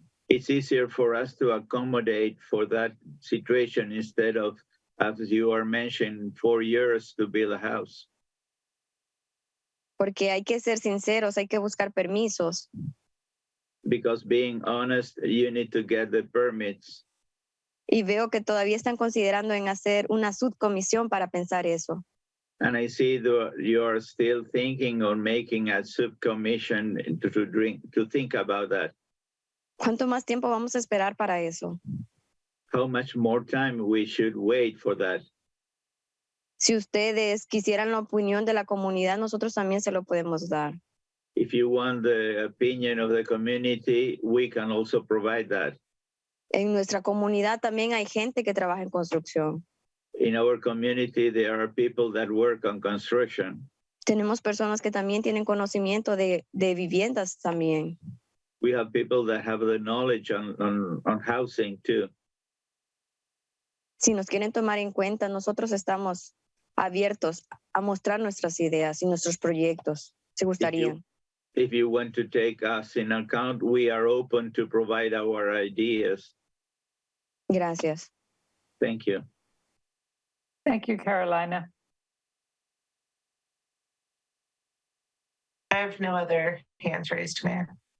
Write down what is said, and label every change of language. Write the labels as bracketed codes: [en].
[en] It's easier for us to accommodate for that situation instead of, as you are mentioning, 4 years to build a house. [es] Porque hay que ser sinceros, hay que buscar permisos. [en] Because being honest, you need to get the permits. [es] Y veo que todavía están considerando en hacer una subcomisión para pensar eso. [en] And I see that you are still thinking on making a subcommission to think about that. [es] ¿Cuánto más tiempo vamos a esperar para eso? [en] How much more time we should wait for that? [es] Si ustedes quisieran la opinión de la comunidad, nosotros también se lo podemos dar. [en] If you want the opinion of the community, we can also provide that. [es] En nuestra comunidad también hay gente que trabaja en construcción. [en] In our community, there are people that work on construction. [es] Tenemos personas que también tienen conocimiento de viviendas también. [en] We have people that have the knowledge on housing too. [es] Si nos quieren tomar en cuenta, nosotros estamos abiertos a mostrar nuestras ideas y nuestros proyectos. Si gustarían. [en] If you want to take us in account, we are open to provide our ideas. [es] Gracias. [en] Thank you. Thank you, Carolina. I have no other hands raised, Mayor.